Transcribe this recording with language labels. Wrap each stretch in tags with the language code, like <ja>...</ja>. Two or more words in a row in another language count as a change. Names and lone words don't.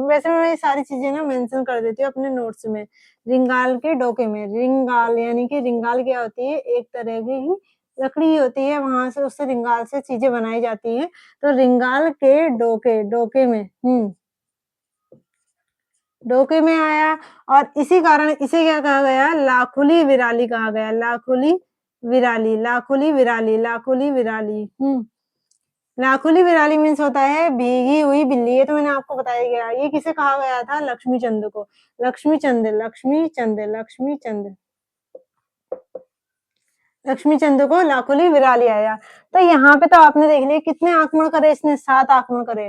<hi>वैसे मैं ये सारी चीज़ें ना मेंशन कर देती हूँ अपने नोट्स में। रिंगाल के डोके में, रिंगाल यानी कि रिंगाल क्या होती है? एक तरह की ही लकड़ी होती है, वहाँ से उससे रिंगाल से चीज़ें बनाई जाती हैं। तो रिंगाल के डोके में डोके में आया और इसी कारण इसे क्या कहा गया?</hi> <gbm>लाखुली विराली</gbm> <hi>कहा गया।</hi> <gbm>लाखुली विराली, लाखुली विराली, लाखुली विराली। लाखोली विराली</gbm> <hi>मीन्स होता है भीगी हुई बिल्ली, ये तो मैंने आपको बताया गया। ये किसे कहा गया था? लक्ष्मीचंद को। लक्ष्मीचंद, लक्ष्मीचंद, लक्ष्मीचंद, लक्ष्मीचंद को</hi> <gbm>लाखोली विराली</gbm> <hi>आया। तो यहाँ पे तो आपने देख लिया कितने आक्रमण करे इसने, 7 आक्रमण करे।</hi>